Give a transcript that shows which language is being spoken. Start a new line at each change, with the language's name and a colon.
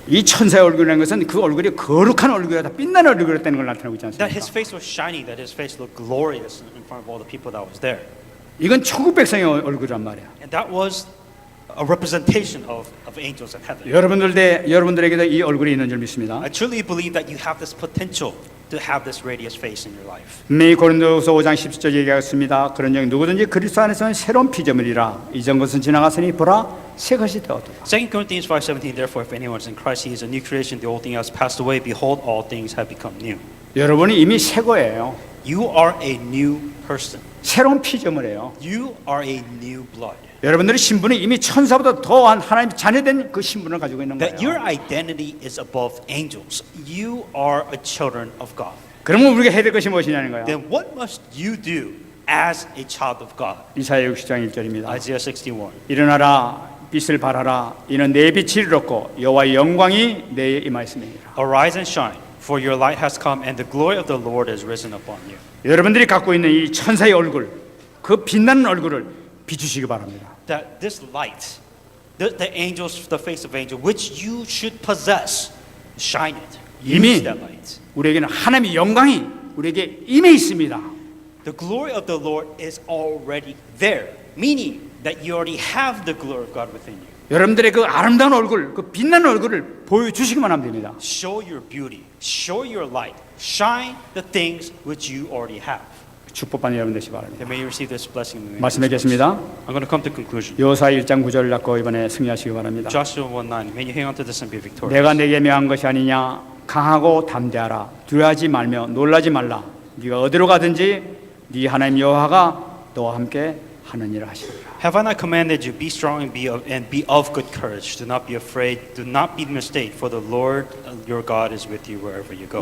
Korean: 이 천사의 얼굴이라는 것은 그 얼굴이 거룩한 얼굴이다, 빛나는 얼굴이었다는 걸 나타내고 있지
English: That his
Korean: 않습니까?
English: face was shining, that his face looked glorious in front of all the people that was there.
Korean: 이건 천국 백성의 얼굴이란 말이야.
English: And that was a representation of angels in heaven.
Korean: 여러분들에게도 이 얼굴이 있는 줄 믿습니다.
English: I truly believe that you have this potential to have this radiant face in your life.
Korean: 분명히 고린도후서 5장 17절 얘기하였습니다. 그런 영 누구든지 그리스도 안에서는 새로운 피조물이라 이전 것은 지나갔으니 보라 새 것이 되었도다.
English: 2 Corinthians 5:17. Therefore, if anyone is in Christ, he is a new creation. The old thing has passed away. Behold, all things have become new.
Korean: 여러분이 이미 새 거예요.
English: You are a new person.
Korean: 새로운 피조물이에요.
English: You are a new blood.
Korean: 여러분들의 신분은 이미 천사보다 더한 하나님 자녀된 그 신분을 가지고 있는
English: That your
Korean: 거예요.
English: identity is above angels. You are a children of God.
Korean: 그러면 우리가 해야 될 것이 무엇이냐는 거예요.
English: Then what must you do as a child of God?
Korean: 이사야 60장 1절입니다.
English: Isaiah 61.
Korean: 일어나라 빛을 발하라 이는 내 빛이 이렇고 여호와의 영광이 내에 임하였음이니라.
English: Arise and shine, for your light has come, and the glory of the Lord is risen upon you.
Korean: 여러분들이 갖고 있는 이 천사의 얼굴, 그 빛나는 얼굴을 비추시기 바랍니다.
English: That this light the angels, the face of angel, which you should possess. Shine it.
Korean: 이미
English: Use that light.
Korean: 우리에게는 하나님의 영광이 우리에게 임해 있습니다.
English: The glory of the Lord is already there, meaning that you already have the glory of God within you.
Korean: 여러분들의 그 아름다운 얼굴, 그 빛나는 얼굴을 보여주시기만 하면 됩니다.
English: Show your beauty, show your light, shine the things which you already have.
Korean: 축복받는 여러분 되시기 바랍니다.
English: That may you receive this blessing. in the name of
Korean: 말씀에
English: Jesus.
Korean: 계십니다.
English: I'm going to come to conclusion.
Korean: 여호수아 1장 9절을 잡고 이번에 승리하시기 바랍니다.
English: Joshua 1:9. May you hang on to this and be victorious.
Korean: 내가 내게 명한 것이 아니냐, 강하고 담대하라, 두려워하지 말며 놀라지 말라. 네가 어디로 가든지 네 하나님 여호와가 너와 함께 하느니라 하시리라.
English: Have I not commanded you, be strong and be of good courage. Do not be afraid, do not be mistaken, for the Lord your God is with you wherever you go.